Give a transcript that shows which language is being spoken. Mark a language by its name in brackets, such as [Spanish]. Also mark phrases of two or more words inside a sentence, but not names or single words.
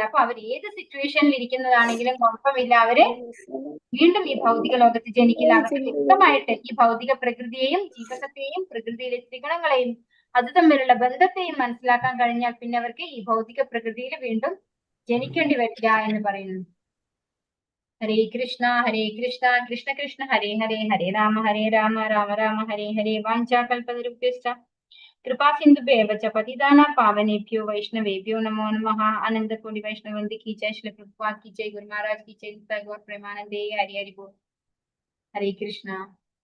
[Malayalam] അപ്പൊ അവർ ഏത് സിറ്റുവേഷനിൽ ഇരിക്കുന്നതാണെങ്കിലും കുഴപ്പമില്ല, അവര് വീണ്ടും ഈ ഭൗതിക ലോകത്ത് ജനിക്കില്ല. അവർക്ക് വ്യക്തമായിട്ട് ഈ ഭൗതിക പ്രകൃതിയെയും ജീവസത്തെയും പ്രകൃതിയിലെ ത്രിഗുണങ്ങളെയും അത് തമ്മിലുള്ള ബന്ധത്തെയും മനസ്സിലാക്കാൻ കഴിഞ്ഞാൽ പിന്നെ അവർക്ക് ഈ ഭൗതിക പ്രകൃതിയിൽ വീണ്ടും ജനിക്കേണ്ടി വരില്ല എന്ന് പറയുന്നു. [Sanskrit] ഹരേ കൃഷ്ണ കൃഷ്ണ കൃഷ്ണ ഹരേ ഹരേ ഹരേ രാമ രാമ രാമ ഹരേ ഹരേ വാഞ്ചാകൽപതരുഭ്യശ്ച कृपा सिंधुभ्येव च पतितानां पावनेभ्यो वैष्णवेभ्यो नमो नमः। [Hindi] आनंद कोटि वैष्णववृंद की जय, श्री प्रभुपाद की जय, गुरु महाराज की जय, गौर प्रेमानंदे, हरि हरि बोल। हरे कृष्णा।